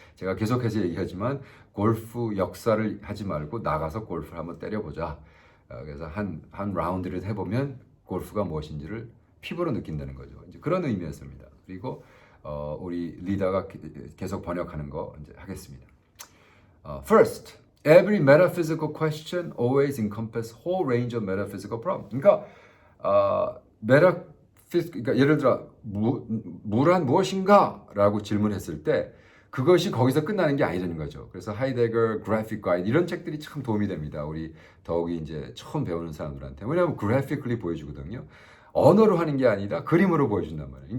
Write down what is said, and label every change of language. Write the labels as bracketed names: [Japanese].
[Korean] 제가 계속해서 얘기하지만 골프 역사를 하지 말고 나가서 골프를 한번 때려보자. 그래서 한 라운드를 해보면 골프가 무엇인지를 피부로 느낀다는 거죠. 이제 그런 의미였습니다. 그리고 우리 리더가 계속 번역하는 거 이제 하겠습니다. [English] First, every metaphysical question always encompass whole range of metaphysical problems. [Korean] 그러니까 그러니까 예를 들어 무란 무엇인가라고 질문했을 때 그것이 거기서 끝나는 게 아니라는 거죠. 그래서 하이데거, 그래픽 가이드 이런 책들이 참 도움이 됩니다. 우리 더욱이 이제 처음 배우는 사람들한테. 왜냐하면 그래픽ally 보여주거든요. 언어로 하는 게 아니라 그림으로 보여준단 말이에요.